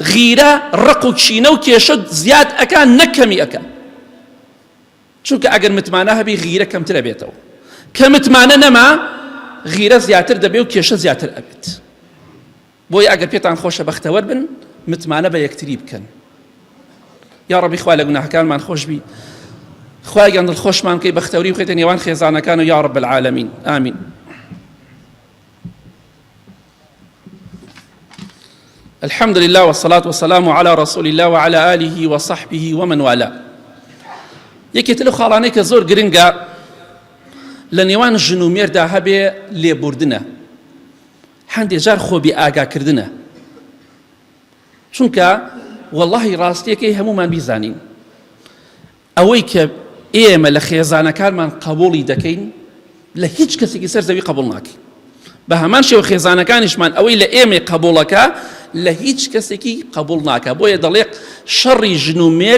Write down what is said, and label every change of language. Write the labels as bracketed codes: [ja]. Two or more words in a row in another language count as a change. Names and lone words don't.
[ckb] غیرە ڕق و کینە و کێشە زیاد ئەکا نەکەمی ئەکە چونکە ئەگەر متمانە هەبی غیرە کەمترە بێتەوە کە متمانە نەما غیرە زیاتر دەبێ و کێشە زیاتر ئەبێت بۆیە ئەگەر پێتان خۆشە بەختەوەر بن متمانە بە یەکتری بکەن یا ڕەبی خوا لە گوناهەکانمان خۆش بی خوای گەندڵ خۆشمان کەی بەختەوری بخەیتە نێوان خێزانەکان و [ar] یا رب العالمین [ckb] ئامین [ar] الحمد لله والصلاة والسلام على رسول الله وعلى آله وصحبه ومن والاه [ckb] یەکێتە لەو خاڵانەی کە زۆر گرنگە لە نێوان ژن و مێردا هەبێ لێبوردنە هەندێک جار خۆبی ئاگاکردنە چونکە واللهی ڕاستیەکەی هەمومان بیزانین ئەوەی کە ئێمە لە خێزانەکانمان قبوڵی دەکەین لە هیچ کەسێکی سەر زەوی قبوڵ ناکەین بە هەمان شێوە خێزانەکانیشمان ئەوەی لە ئێمە قبوڵەکە لە هیچ کەسێکی قبوڵ ناکە بۆیە دەڵێ شەڕی ژن و مێرد